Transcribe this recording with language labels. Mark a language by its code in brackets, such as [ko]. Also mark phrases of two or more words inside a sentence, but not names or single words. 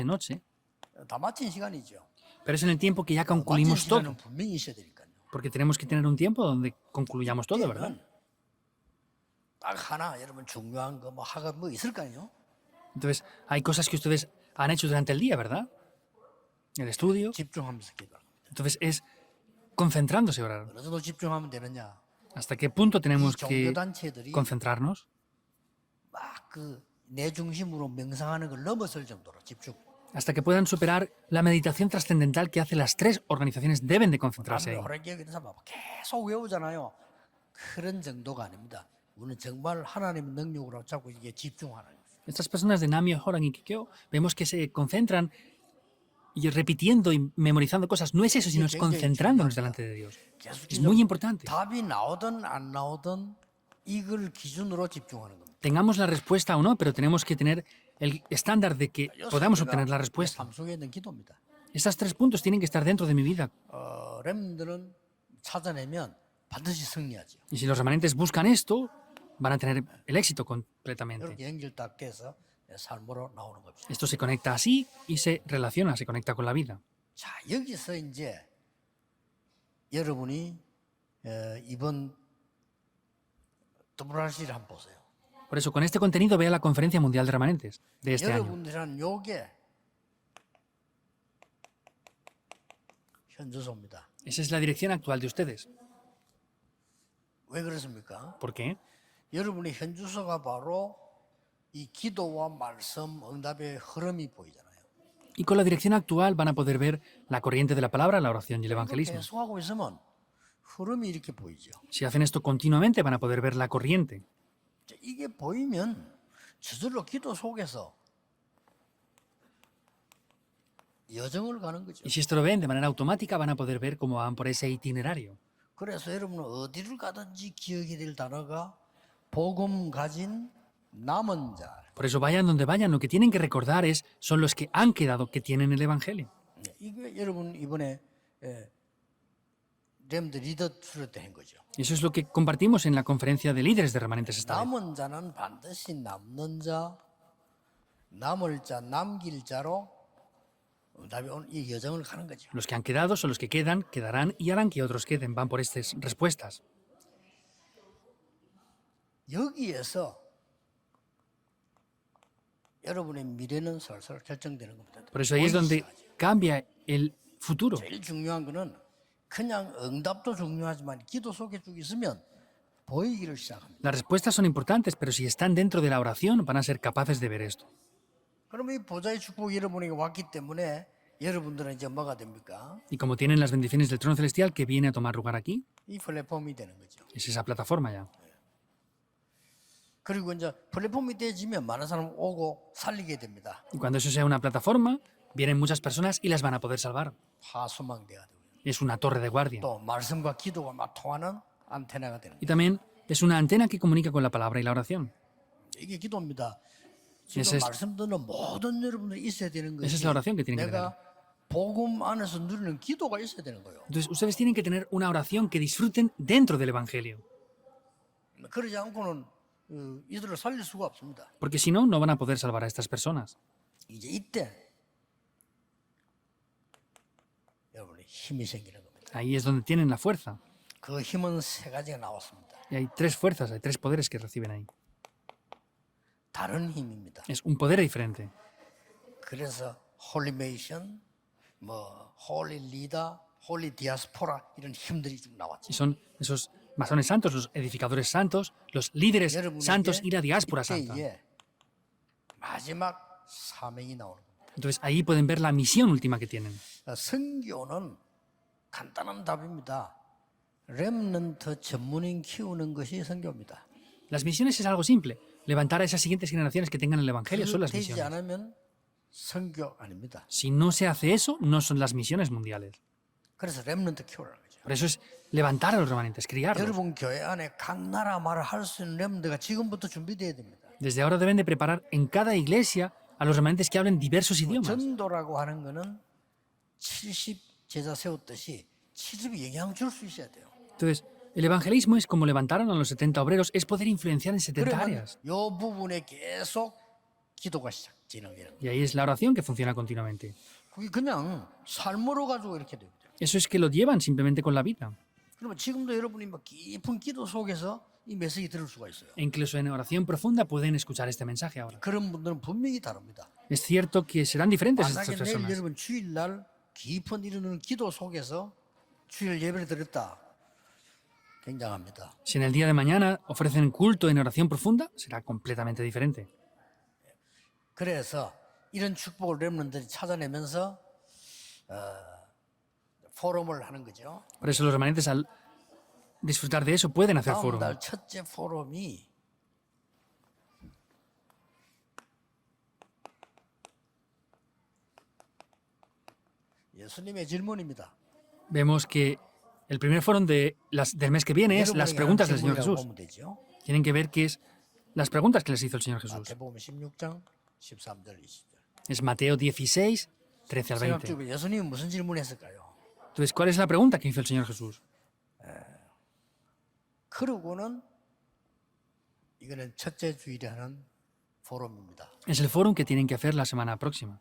[ko] 다 마친 시간이죠. [es] pero es en el tiempo que ya [ko] 마친 [es] concluimos todo. [ko] 시간은 분명히 있어야 되니까요. [es] Porque tenemos que tener un tiempo donde concluyamos todo, ¿verdad? [ko] 그때는 딱 하나 여러분 중요한 거 뭐 하가 뭐 있을 거 아니에요? [es] Entonces, hay cosas que ustedes han hecho durante el día, ¿verdad? El estudio. [ko] 집중하면서 기도하는 겁니다. [es] Entonces, es concentrándose orar. [ko] 어느 정도 집중하면 되느냐? [es] ¿Hasta qué punto [ko] 이 [es] tenemos que [ko] 종교단체들이 [es] concentrarnos? [ko] 막 그 내 중심으로 명상하는 걸 넘어설 정도로 집중. [es] Hasta que puedan superar la meditación trascendental que hace las tres organizaciones deben de concentrarse ahí. [ko] 호랑이에 그런 사람 계속 외우잖아요. 그런 정도가 아닙니다. 우리는 정말 하나님의 능력으로 자꾸 이게 집중하는 거죠. [es] Estas personas de Namio, Horan y Kikyo vemos que se concentran y repitiendo y memorizando cosas. No es eso, sino es concentrándonos delante de Dios. Es muy importante. [ko] 답이 나오든 안 나오든 이걸 기준으로 집중하는 겁니다. [es] Tengamos la respuesta o no, pero tenemos que tener el estándar de que podamos obtener la respuesta. [ko] 삶 속에 있는 기도입니다. [es] Estos tres puntos tienen que estar dentro de mi vida. [ko] 렘들은 찾아내면 반드시 승리하죠. [es] Y si los remanentes buscan esto, van a tener el éxito completamente. [ko] 이렇게 연결 딱 돼서 삶으로 나오는 겁니다. [es] Esto se conecta así y se relaciona, se conecta con la vida. [ko] 자, 여기서 이제 여러분이 이번 WRC를 한번 보세요. [es] Por eso, con este contenido, vea la Conferencia Mundial de Remanentes de este año. [ko] 여러분들한 요게 현주소입니다. [es] Esa es la dirección actual de ustedes. [ko] 왜 그렇습니까? [es] ¿Por qué? [ko] 여러분의 현주소가 바로 이 기도와 말씀, 응답의 흐름이 보이잖아요. [es] Y con la dirección actual van a poder ver la corriente de la palabra, la oración y el [ko] 이걸 [es] evangelismo. [ko] 계속하고 있으면 흐름이 이렇게 보이죠. [es] Si hacen esto continuamente, van a poder ver la corriente. [ko] 자, 이게 보이면 저절로 기도 속에서 여정을 가는 거죠. [es] Y si esto lo ven de manera automática, van a poder ver cómo van por ese itinerario. [ko] 그래서 여러분은 어디를 가든지 기억이 될 단어가 복음 가진 남은 자. [es] Por eso vayan donde vayan, lo que tienen que recordar son los que han quedado, que tienen el evangelio. [ko] 이게 여러분 이번에 [en] remnant leader [ko] 수련 때한 거죠. [es] Eso es lo que compartimos en la conferencia de líderes de remanentes esta vez. [ko] 남은 자는 반드시 남는 자, 남을 자, 남길 자로 응답이 오는 이 여정을 가는 거죠. [es] Los que han quedado son los que quedan, quedarán y harán que otros queden. Van por estas respuestas. [ko] 여기에서 여러분의 미래는 설설 결정되는 겁니다. [es] Por eso ahí es donde cambia el futuro. [ko] 제일 중요한 거는 그냥 응답도 중요하지만 기도 속에 쭉 있으면 보이기를 시작합니다. [es] Las respuestas son importantes, pero si están dentro de la oración, van a ser capaces de ver esto. [ko] 그러면 이 보좌의 축복이 여러분에게 왔기 때문에 여러분들은 이제 뭐가 됩니까? [es] Y como tienen las bendiciones del trono celestial que viene a tomar lugar aquí, [ko] 이 플랫폼이 되는 거죠. [es] es esa plataforma ya. [ko] 그리고 이제 플랫폼이 되어지면 많은 사람 오고 살리게 됩니다. [es] Y cuando eso sea una plataforma, vienen muchas personas y las van a poder salvar. [ko] 파수망대가 되고요. [es] Es una torre de guardia. [ko] 또 말씀과 기도가 막 통하는 안테나가 되는 [es] Y [ko] 거예요. [es] también es una antena que comunica con la palabra y la oración. [ko] 이게 기도입니다. [es] Ese [ko] 지금 [es] es- [ko] 말씀 듣는 모든 여러분들이 있어야 되는 [es] Esa es [ko] 것이 [es] la oración que tienen que [ko] 내가 복음 안에서 누리는 기도가 있어야 되는 거예요. [es] Entonces, ustedes tienen que tener una oración que disfruten dentro del Evangelio. [ko] 그러지 않고는 이들을 살릴 수가 없습니다. [es] Porque si no, no van a poder salvar a estas personas. [ko] 이제 이때 여러분의 힘이 생기는 겁니다. [es] Ahí es donde tienen la fuerza. [ko] 그 힘은 세 가지가 나왔습니다. [es] Y hay tres fuerzas, hay tres poderes que reciben ahí. [ko] 다른 힘입니다. [es] Es un poder diferente. [ko] 그래서 홀리메이션, 뭐 [en] holy leader, holy diaspora [ko] 이런 힘들이 쭉 나왔죠. [es] Y son esos masones santos, los edificadores santos, los líderes santos y la diáspora santa. [ko] 이때에 마지막 사명이 나오는 겁니다. [es] Entonces ahí pueden ver la misión última que tienen. [ko] 선교는 간단한 답입니다. 렘넌트 전문인 키우는 것이 선교입니다. [es] Las misiones es algo simple. levantar a esas siguientes generaciones que tengan el Evangelio son [ko] 그 [es] las [ko] 되지 [es] misiones. [ko] 않으면 선교 아닙니다. [es] Si no se hace eso, no son las misiones mundiales. [ko] 그래서 렘넌트 키우라는 거죠. [es] Por eso es levantar a los remanentes, criarlos. [ko] 여러분 교회 안에 각 나라 말을 할 수 있는 렘넌트가 지금부터 준비돼야 됩니다. [es] Desde ahora deben de preparar en cada iglesia a los remanentes que hablen diversos idiomas. [ko] 전도라고 하는 거는 70 제자 세웠듯이 70이 영향 줄 수 있어야 돼요. [es] Entonces, el evangelismo es como levantaron a los 70 obreros, es poder influenciar en 70 [ko] 그러면 [es] áreas. [ko] 이 부분에 계속 기도가 진행되는 거예요. [es] Y ahí es la oración que funciona continuamente. [ko] 그게 그냥 삶으로 가지고 이렇게 됩니다. [es] Eso es que lo llevan simplemente con la vida. [ko] 그러면 지금도 여러분이 막 깊은 기도 속에서 이 메시지 들을 수가 있어요. [es] E incluso en oración profunda pueden escuchar este mensaje ahora. [ko] 그런 분들은 분명히 다릅니다. [es] Es cierto que serán diferentes estas [ko] 만약에 내일 [es] personas. [ko] 여러분 주일날 깊은 이루는 기도 속에서 주일 예배를 드렸다. 굉장합니다. [es] Si en el día de mañana ofrecen culto en oración profunda, será completamente diferente. [ko] 그래서 이런 축복을 렘넌트들이 찾아내면서 포럼을 하는 거죠. [es] Por eso los remanentes al disfrutar de eso pueden hacer [ko] 다음 [es] foro. [ko] 달 첫째 포럼이 예수님의 질문입니다. [es] Vemos que el primer foro del mes que viene es las [ko] 여러분에게 [es] preguntas [ko] 하는 [es] del Señor [ko] 질문이라고 [es] Jesús. [ko] 보면 되죠. [es] Tienen que ver qué es las preguntas que les hizo el Señor Jesús. [ko] 마태복음 16장 13절 20절. [es] Es Mateo 16, 13 al 20. [ko] 생각해보면 예수님은 무슨 질문했을까요? [es] Entonces, ¿cuál es la pregunta que hizo el Señor Jesús? [ko] 그러고는 이거는 첫째 주일에 하는 포럼입니다. [es] Es el foro que tienen que hacer la semana próxima.